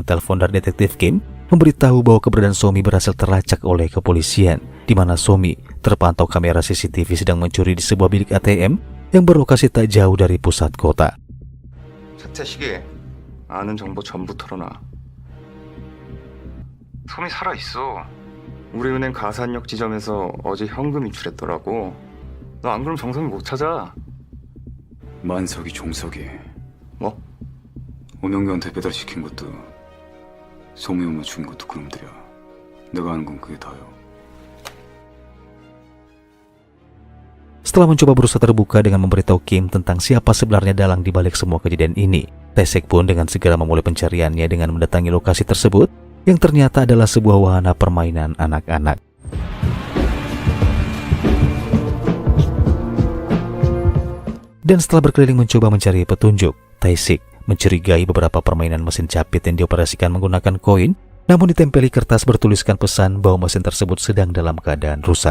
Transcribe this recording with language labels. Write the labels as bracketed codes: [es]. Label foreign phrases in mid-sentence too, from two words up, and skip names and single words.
[id] telepon dari detektif Kim memberitahu bahwa keberadaan Somi berhasil terlacak oleh kepolisian, di mana Somi terpantau kamera CCTV sedang mencuri di sebuah bilik ATM yang berlokasi tak jauh dari pusat kota. [ko] 차태식이 아는 정보 전부 털어놔. 솜이 살아있어. 우리 은행 가산역 지점에서 어제 현금 인출했더라고. 너 안 그러면 정성이 못 찾아. 만석이 종석이 뭐? 오명규한테 배달시킨 것도 소미 엄마 준 것도 그놈들이야. 내가 아는 건 그게 다요. [id] Setelah mencoba berusaha terbuka dengan memberitahu Kim tentang siapa sebenarnya dalang di balik semua kejadian ini, Tae-sik pun dengan segera memulai pencariannya dengan mendatangi lokasi tersebut yang ternyata adalah sebuah wahana permainan anak-anak. Dan setelah berkeliling mencoba mencari petunjuk, Tae-sik mencurigai beberapa permainan mesin capit yang dioperasikan menggunakan koin, namun ditempeli kertas bertuliskan pesan bahwa mesin tersebut sedang dalam keadaan rusak.